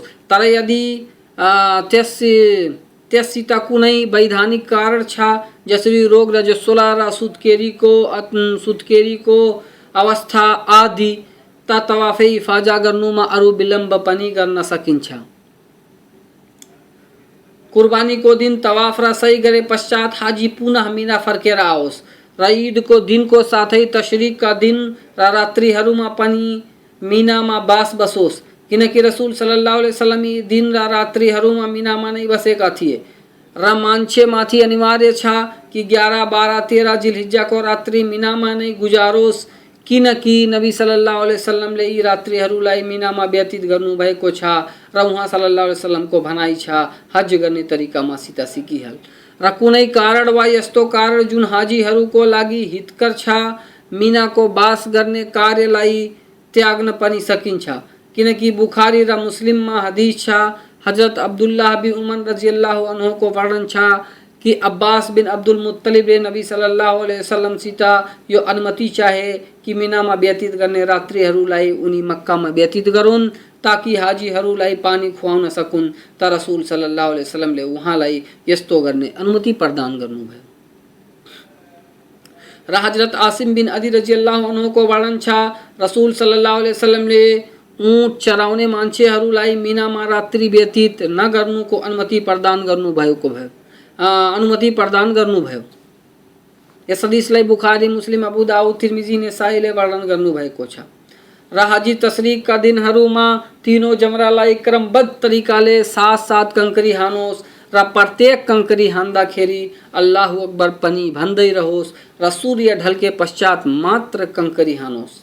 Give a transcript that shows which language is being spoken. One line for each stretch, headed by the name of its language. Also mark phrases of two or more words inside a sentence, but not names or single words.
Nepali: तर यदि त्यससित कुनै वैधानिक कारण छ, जसरी रोग रजस्वला र सुत्केरीको अवस्था आदि, त तवाफे इफाजा गर्नुमा अरू विलम्ब पनि गर्न सकिन्छ। कुर्बानीको दिन तवाफ र सही गरे पश्चात हाजी पुनः मिना फर्केर आओस् र ईदको दिनको साथै तशरीकका दिन र रात्रिहरूमा पनि मिनामा बास बसोस्। किनकि रसूल
Arabic: صلى الله عليه وسلم
Nepali: यी दिन र रात्रिहरूमा मिनामा नै बसेका थिए र मान्छेमाथि अनिवार्य छ कि 11, 12, 13 जिल्हिज्जाको रात्रि मिनामा नै गुजारोस्। किनकि नबी
Arabic: صلى الله عليه وسلم ले
Nepali: यी रात्रिहरूलाई मिनामा व्यतीत गर्नुभएको छ र उहाँ
Arabic: صلى الله عليه وسلم को
Nepali: भनाइ छ हज गर्ने तरिका मसित सिकिहाल। र कुनै कारण वा यस्तो कारण जुन हाजीहरूको लागि हितकर छ, मिनाको बास गर्ने कार्यलाई त्याग्न पनि सकिन्छ। किनकि बुखारी र मुस्लिममा हदीस छ, हजरत अब्दुल्लाह बिन उमर
Arabic: رضي الله عنه
Nepali: को वर्णन छ कि अब्बास बिन अब्दुल मुत्तलिबले नबी
Arabic: صلى الله عليه وسلم सित
Nepali: यो अनुमति चाहे कि मिनामा व्यतीत गर्ने रात्रिहरूलाई उनी मक्कामा व्यतीत गरून् ताकि हाजीहरूलाई पानी खुवाउन सकुन्। त रसूल
Arabic: صلى الله عليه وسلم ले
Nepali: उहाँलाई यस्तो गर्ने अनुमति प्रदान गर्नुभयो। र हजरत आसिम बिन अदी
Arabic: رضي الله عنه
Nepali: को वर्णन छ, रसूल
Arabic: صلى الله عليه وسلم ले
Nepali: ऊँट चराउने मान्छेहरूलाई मिनामा रात्रि व्यतीत न गर्नुको अनुमति प्रदान गर्नुभयो। यस हदिसलाई बुखारी, मुस्लिम, अबू दाऊद, तिर्मिजी, नेसाईले वर्णन गर्नुभएको छ। र हाजी तशरीकका दिनहरूमा तीनों जमरालाई क्रमबद्ध तरिकाले साथ कंकरी हानोस् र प्रत्येक कंकरी हान्दाखेरि
Arabic: الله أكبر
Nepali: पनि भन्दै रहोस् र सूर्य ढल्के पश्चात मात्र कंकरी हानोस्।